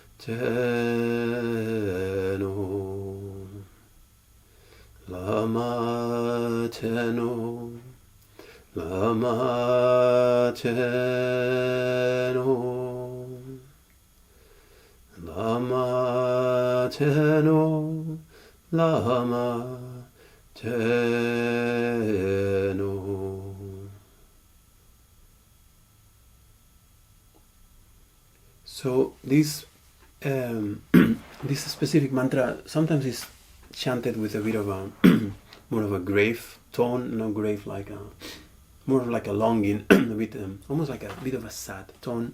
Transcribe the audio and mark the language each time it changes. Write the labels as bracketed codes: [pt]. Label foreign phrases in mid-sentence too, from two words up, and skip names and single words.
[bo] Cheno, Lama Cheno, Lama Cheno, Lama Cheno, Lama Cheno. [en] So this this specific mantra sometimes is chanted with a bit of a more of a grave tone, not grave like a more of like a longing, a bit almost like a bit of a sad tone.